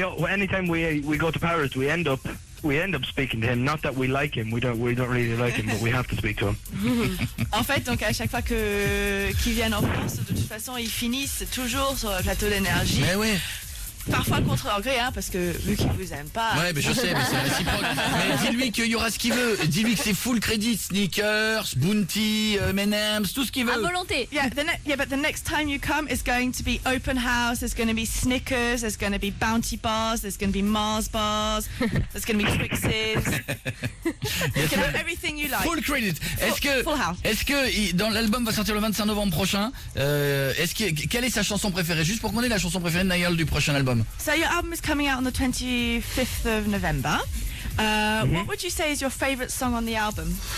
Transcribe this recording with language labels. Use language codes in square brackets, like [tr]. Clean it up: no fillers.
[en] Anytime we go to Paris, we end up speaking to him. Not that we like him. We don't really like him, but we have to speak to him. [fr] En fait, donc à chaque fois qu'ils viennent en France, de toute façon, ils finissent toujours sur le plateau d'énergie. Mais oui. Parfois contre leur gré, hein, parce que vu qu'ils vous aiment pas. Ouais, mais je sais, mais c'est réciproque. Mais dis-lui qu'il y aura ce qu'il veut. Dis-lui que c'est full crédit, sneakers, Bounty, M&M's, tout ce qu'il À veut. volonté. [en] Yeah, but the next time you come, it's going to be open house. There's going to be Snickers. There's going to be Bounty bars. There's going to be Mars bars. There's going to be Twixes. You can have everything you like. Full credit. Full house. [fr] Est-ce que dans l'album va sortir le 25 novembre prochain, quelle est sa chanson préférée? Juste pour qu'on ait la chanson préférée de Niall du prochain album. [en] So your album is coming out on the 25th of November. What would you say is your favourite song on the album?